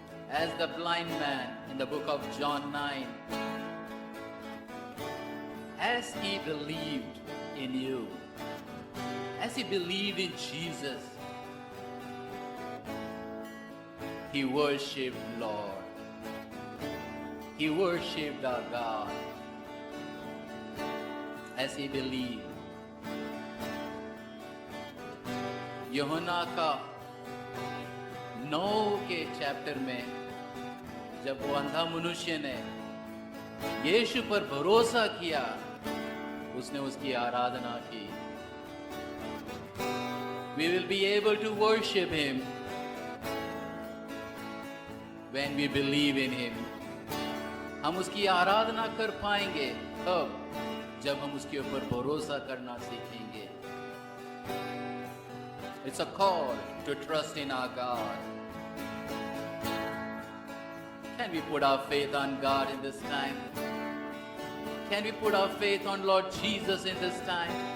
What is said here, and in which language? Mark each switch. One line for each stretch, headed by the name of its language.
English: As the blind man in the book of John 9, as he believed in you, as he believed in Jesus, he worshipped Lord. He worshipped our God as he believed.
Hindi: यूहन्ना का 9 के chapter में जब वो अंधा मनुष्य ने यीशु पर भरोसा किया, उसने उसकी आराधना की।
English: We will be able to worship him when we believe in him.
Hindi: हम उसकी आराधना कर पाएंगे तब जब हम उसके ऊपर भरोसा करना सीखेंगे।
English: It's a call to trust in our God. Can we put our faith on God in this time? Can we put our faith on Lord Jesus in this time?